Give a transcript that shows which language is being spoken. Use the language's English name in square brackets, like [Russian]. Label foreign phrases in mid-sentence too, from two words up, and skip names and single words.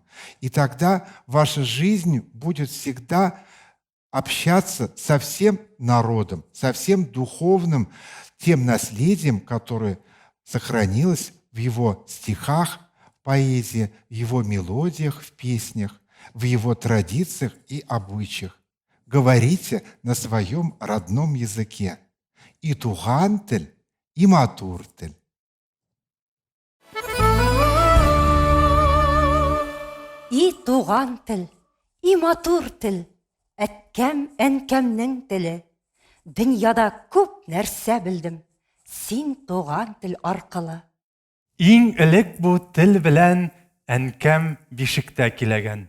[Russian] И тогда ваша жизнь будет всегда общаться со всем народом, со всем духовным, тем наследием, которое сохранилось в его стихах, поэзии, в его мелодиях, в песнях, в его традициях и обычаях. Говорите на своем родном языке. [Tatar] И тугантель, и матуртель. И туган тел, и матур тел, әткәм, әнкәмнең теле. Дөньяда күп нәрсә белдем, син туган тел аркылы. Иң элек бу тел белән әнкәм бишектә киләгән.